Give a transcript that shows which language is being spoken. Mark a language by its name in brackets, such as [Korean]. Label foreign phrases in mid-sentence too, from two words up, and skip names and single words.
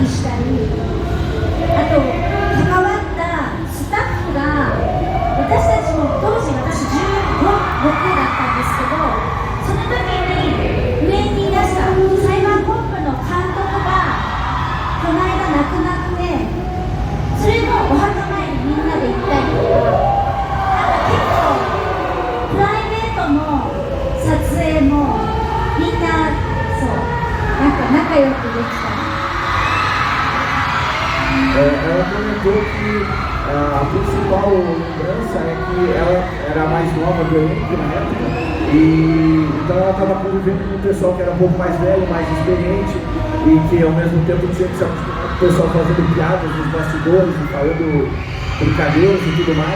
[Japanese] したり、あと関わったスタッフが私たちも当時私15、6だったんですけど、その時に上にいらしたサイバーコンプの監督がこの間亡くなって、それのお墓参りみんなで行ったりとか、なんか結構プライベートの撮影もみんなそうなんか仲良くできた。 [Portuguese] Ela comentou que a principal lembrança é que ela era mais nova do elenco na época, e então ela estava convivendo com um pessoal que era um pouco mais velho, mais experiente, e que ao mesmo tempo tinha que se acostumar com o pessoal fazendo piadas nos bastidores e falando brincadeiras e tudo mais.